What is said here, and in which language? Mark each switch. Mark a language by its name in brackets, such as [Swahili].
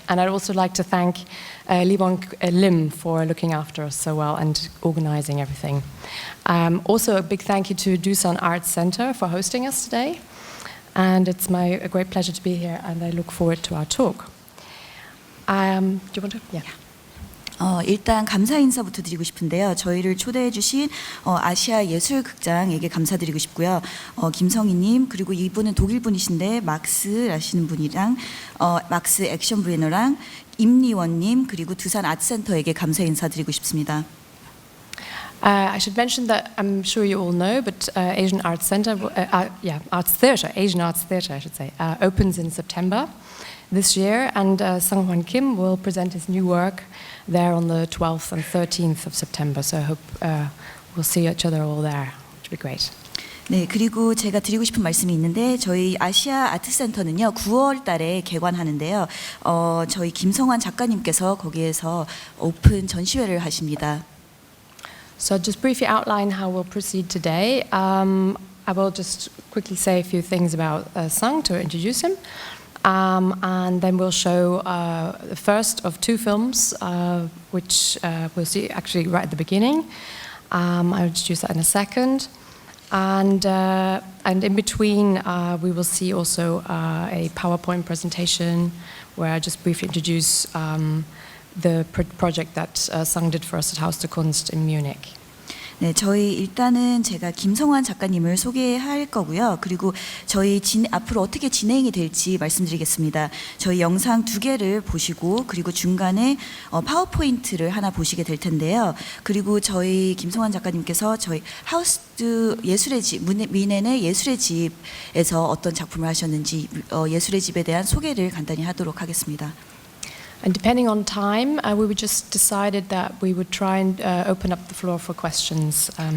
[English] And I'd also like to thank Lee Won Lim for looking after us so well and organizing everything. Also, a big thank you to Doosan Arts Center for hosting us today. And it's a great pleasure to be here, and I look forward to our talk. Do you want to? Yeah. [Korean] 일단 감사 인사부터 드리고 싶은데요. 저희를 초대해 주신 아시아 예술극장에게 감사드리고 싶고요. 김성희님, 그리고 이분은 독일 분이신데 막스라시는 분이랑 막스 액션 브레너랑 임리원님, 그리고 두산 아트센터에게 감사 인사드리고 싶습니다. [English] I should mention that I'm sure you all know, but Asian Arts Center, Arts Theatre, Asian Arts Theatre, I should say, opens in September this year, and Sung Hwan Kim will present his new work there on the 12th and 13th of September. So I hope we'll see each other all there, which would be great. [Korean] 네, 그리고 제가 드리고 싶은 말씀이 있는데 저희 아시아 아트센터는요 9월 달에 개관하는데요. 저희 김성환 작가님께서 거기에서 오픈 전시회를 하십니다. [English] So just briefly outline how we'll proceed today. I will just quickly say a few things about Sung to introduce him. And then we'll show the first of two films, which we'll see actually right at the beginning. I'll introduce that in a second. And in between, we will see also a PowerPoint presentation where I just briefly introduce the project that Sung did for us at Haus der Kunst in Munich. [Korean] 네, 저희 일단은 제가 김성환 작가님을 소개할 거고요. 그리고 저희 앞으로 어떻게 진행이 될지 말씀드리겠습니다. 저희 영상 2개를 보시고 그리고 중간에 파워포인트를 하나 보시게 될 텐데요. 그리고 저희 김성환 작가님께서 저희 하우스 예술의 집, 민헨의 예술의 집에서 어떤 작품을 하셨는지 예술의 집에 대한 소개를 간단히 하도록 하겠습니다. [English] And depending on time, we just decided that we would try and open up the floor for questions.